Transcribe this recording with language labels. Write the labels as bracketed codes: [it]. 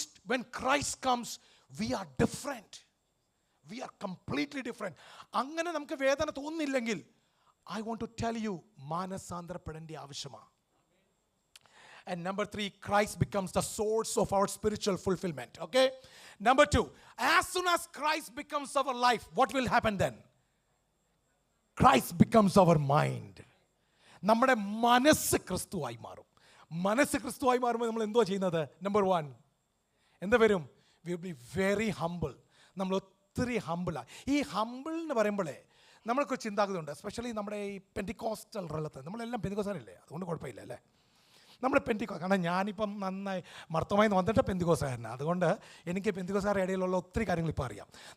[en] When Christ comes, we are different. We are completely different. [ml] അങ്ങനെ നമുക്ക് വേദന തോന്നുന്നില്ലെങ്കിൽ [en] I want to tell you, [ml] മാനസാന്തരപ്പെടേണ്ട ആവശ്യമാണ്. [en] And number 3, Christ becomes the source of our spiritual fulfillment. Okay? Number 2, as soon as Christ becomes our life, what will happen then? Christ becomes our mind. [ml] നമ്മുടെ മനസ്സ് ക്രിസ്തുവായി മാറും. മനസ്സ് ക്രിസ്തുവായി മാറുമ്പോൾ നമ്മൾ എന്തോ ചെയ്യുന്നത്? Number 1, എന്താ വരും? [en] We will be very humble. [ml] നമ്മൾ ഒത്തിരി ഹംബിളാണ്. ഈ ഹംബിൾ എന്ന് പറയുമ്പോഴേ നമ്മൾക്ക് ചിന്താഗതിയുണ്ട്, എസ്പെഷ്യലി നമ്മുടെ ഈ പെന്തിക്കോസ്റ്റൽ റിലത്തിൽ. നമ്മളെല്ലാം പെന്തിക്കോസ്റ്റാനല്ലേ, അതുകൊണ്ട് കുഴപ്പമില്ല അല്ലേ? നമ്മൾ കാരണം ഞാനിപ്പം നന്നായി മർത്തമായി വന്നിട്ട് പെന്തിക്കോസ്റ്റുകാരനാണ്, അതുകൊണ്ട് എനിക്ക് പെന്തിക്കോസ്റ്റുകാരുടെ ഇടയിലുള്ള ഒത്തിരി കാര്യങ്ങൾ ഇപ്പോൾ അറിയാം.